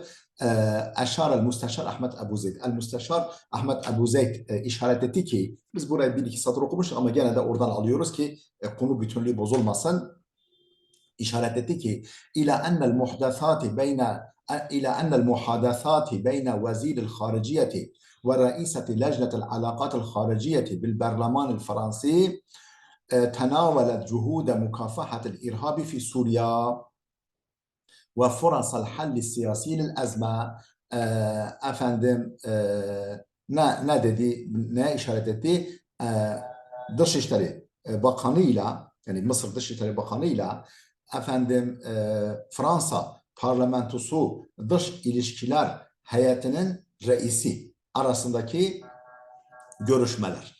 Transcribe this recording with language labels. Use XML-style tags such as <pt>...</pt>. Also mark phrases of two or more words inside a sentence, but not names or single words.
<ar>أشار المستشار</ar> <tr>Ahmet Ebu Zeyd. El Müsteşar Ahmet Ebu Zeyd işaret etti ki, biz burayı bir iki satır okumuştuk ama gene de oradan alıyoruz ki konu bütünlüğü bozulmasın. İşaret etti ki</tr> <ar>إلى أن المحادثات بين وزير الخارجية ورئيسة لجنة العلاقات الخارجية بالبرلمان الفرنسي تناولت جهود مكافحة الإرهاب في سوريا وفرص الحل السياسي للأزمة.</ar> <tr>Ne dedi, ne işaret etti? Dışişleri Bakanı'yla, yani Mısır Dışişleri Bakanı'yla Fransa Parlamentosu Dış İlişkiler Heyetinin reisi arasındaki görüşmeler.</tr>